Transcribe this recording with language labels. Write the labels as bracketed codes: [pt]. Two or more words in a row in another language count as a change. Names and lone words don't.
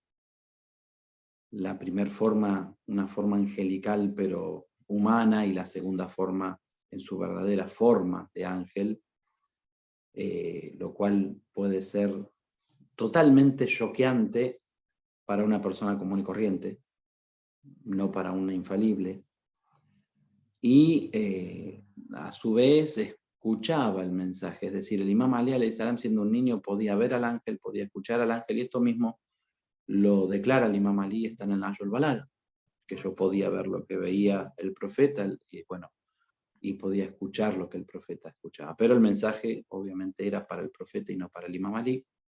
[es] La primera forma, una forma angelical pero humana, y la segunda forma en su verdadera forma de ángel, lo cual puede ser totalmente choqueante para una persona común y corriente, no para una infalible. Y a su vez escuchaba el mensaje, es decir, el imam Ali [ar] عليه السلام, [es] siendo un niño, podía ver al ángel, podía escuchar al ángel, y esto mismo lo declara el imam Ali, está en el Nahj al-Balagha, que yo podía ver lo que veía el profeta, y podía escuchar lo que el profeta escuchaba. Pero el mensaje obviamente era para el profeta y no para el imam Ali.